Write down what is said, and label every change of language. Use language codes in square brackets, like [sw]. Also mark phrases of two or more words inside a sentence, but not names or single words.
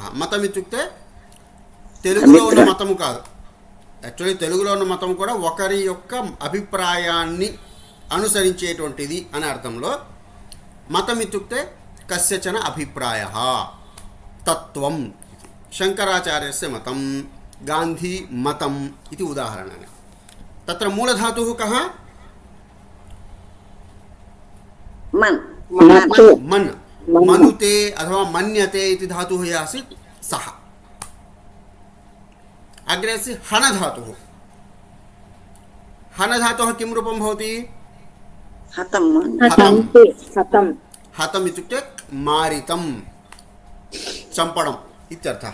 [sa] మతం ఇత్యుక్తే [te] తెలుగులో ఉన్న మతము కాదు, యాక్చువల్లీ తెలుగులో ఉన్న మతం కూడా ఒకరి యొక్క అభిప్రాయాన్ని అనుసరించేటువంటిది అనే అర్థంలో [sa] మతం ఇత్యుక్తే కస్యచన అభిప్రాయः తత్వం. [te] శంకరాచార్యస్య మతం, గాంధీ మతం ఇది ఉదాహరణని. [sa] తత్ర మూలధాతుः కः? మన్ మన్. मनुते अथवा मन्यते इति धातुः यः आसीत् सः। अग्रे अस्ति हन धातुः। हन धातुः किं रूपं भवति? हतं हतम् इत्युक्ते मारितं, चम्पणम् इत्यर्थः।